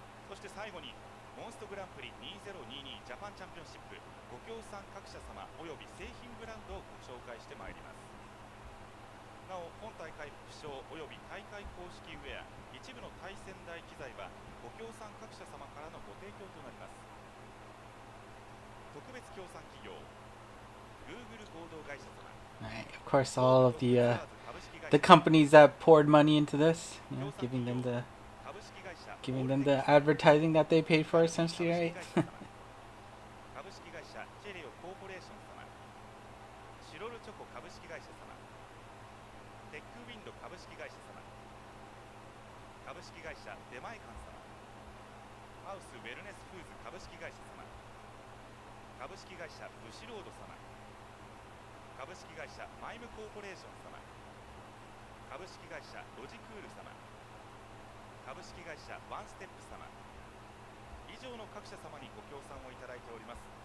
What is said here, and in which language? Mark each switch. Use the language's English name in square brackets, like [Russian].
[Japanese] そして最後にモンストグランプリ2022ジャパンチャンピオンシップご協賛各社様および製品ブランドをご紹介してまいります。なお本大会副賞および大会公式ウェア一部の対戦台機材はご協賛各社様からのご提供となります。特別協賛企業 Google 合同会社様、 [English] Right, of course, all of the companies that poured money into this, giving them the [Japanese] 株式会社 [English] advertising that they paid for, essentially, right? [Japanese] 株式会社チェリオコーポレーション様、シロルチョコ株式会社様、テックウィンド株式会社様、株式会社出前館様、ハウスウェルネスフーズ株式会社様、株式会社ブシロード様、株式会社マイムコーポレーション様、株式会社ロジクール様、株式会社ワンステップ様、以上の各社様にご協賛をいただいております。